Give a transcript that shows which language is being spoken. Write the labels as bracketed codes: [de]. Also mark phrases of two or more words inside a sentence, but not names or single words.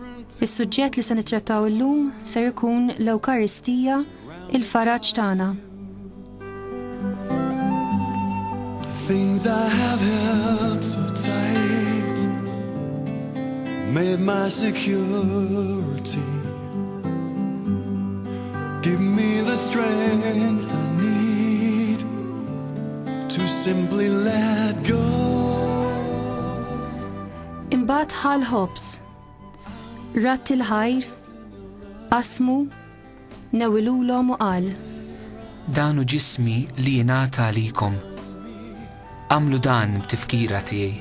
[mt] Is-suġġett li se nittrattaw illum ser ikun l-Ewkaristija, il-faraġġ tagħna. [en] Things I have held so tight made my security. Give me the strength I need to simply let go. [mt] Imbagħad ħal ħobs, ratt il-ħajr, qasmu, newwilulhom u qal: Dan hu ġismi li jingħata għalikom. Għamlu dan b'tifkira tiegħi.